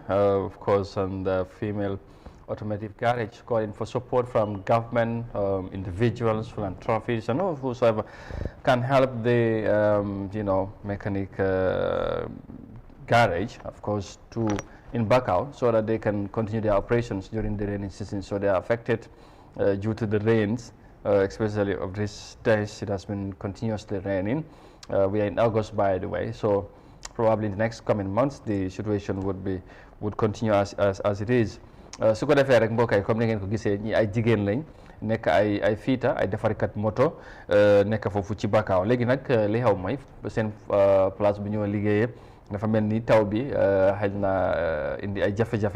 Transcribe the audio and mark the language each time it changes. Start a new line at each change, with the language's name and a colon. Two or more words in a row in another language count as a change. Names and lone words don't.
English: Of course, on the female automotive garage, calling for support from government, individuals, philanthropists, and whosoever can help the mechanic garage, of course, in Bakau, so that they can continue their operations during the rainy season. So they are affected due to the rains, especially of these days. It has been continuously raining. We are in August, by the way, so probably in the next coming months, the situation would continue as it is.
Wolof: Su ko defee rek mbokk yi comme ni ngeen ko gisee ñi ay jigéen lañ nekk ay fiita ay defarikat moto nekk foofu ci Bakau léegi nag li xew mooy seen place bu ñoo liggéeyee dafa mel ni taw bi xëy na indi ay jafe-jafe